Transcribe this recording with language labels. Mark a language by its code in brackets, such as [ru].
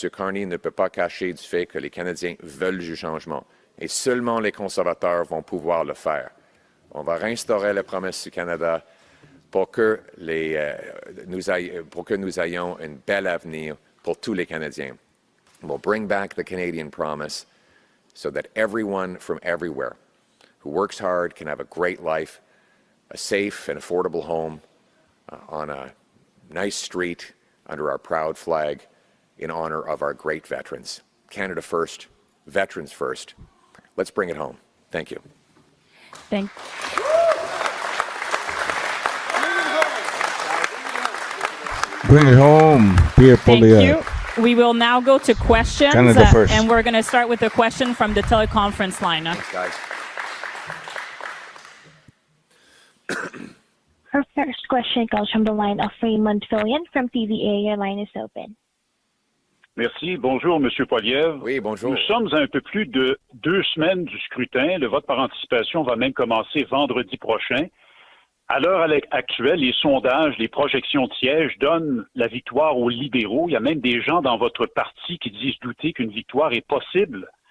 [fr] Carney ne peut pas cacher du fait que les Canadiens veulent du changement et seulement les conservateurs vont pouvoir le faire. On va réinstaurer la promesse du Canada pour que nous ayons un bel avenir pour tous les Canadiens. [en] We'll bring back the Canadian promise so that everyone from everywhere who works hard can have a great life, a safe and affordable home on a nice street under our proud flag in honor of our great veterans. Canada first, veterans first. Let's bring it home. Thank you. Bring it home, Pierre Poilievre. Thank you. We will now go to questions, Canada first. and we're going to start with a question from the teleconference line. Thanks, guys. Our first question comes from the line of Raymond Fillion from TVA. Your line is open. [fr] Merci. Bonjour, M. Poilievre. Oui, bonjour. Nous sommes à un peu plus de 2 semaines du scrutin. Le vote par anticipation va même commencer vendredi prochain. À l'heure actuelle, les sondages, les projections de sièges donnent la victoire aux libéraux. Il y a même des gens dans votre parti qui disent douter qu'une victoire est possible.